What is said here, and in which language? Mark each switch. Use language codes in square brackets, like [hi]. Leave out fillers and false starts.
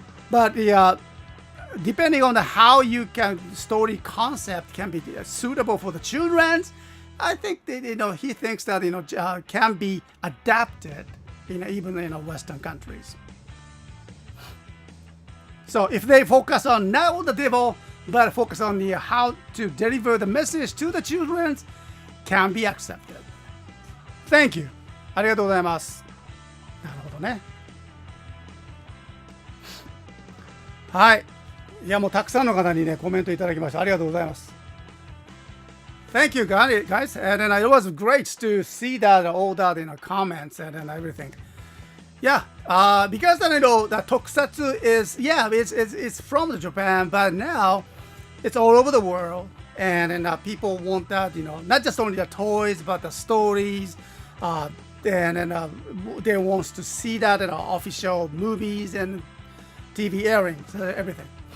[en] But depending on how you can story concept can be suitable for the children, I think that he thinks that can be adapted even in Western countries. So if they focus on not the devil, but focus on how to deliver the message to the children, can be accepted. Thank you. [ja] ありがとうございます。なるほどね。はい。いやもうたくさんの方にねコメントいただきました。ありがとうございます。 [en] Thank you guys, and then it was great to see that all that in the comments and everything. Yeah, because I know that Tokusatsu is it's from Japan, but now it's all over the world, and people want that not just only the toys but the stories, and they wants to see that in official movies and TV airings, everything.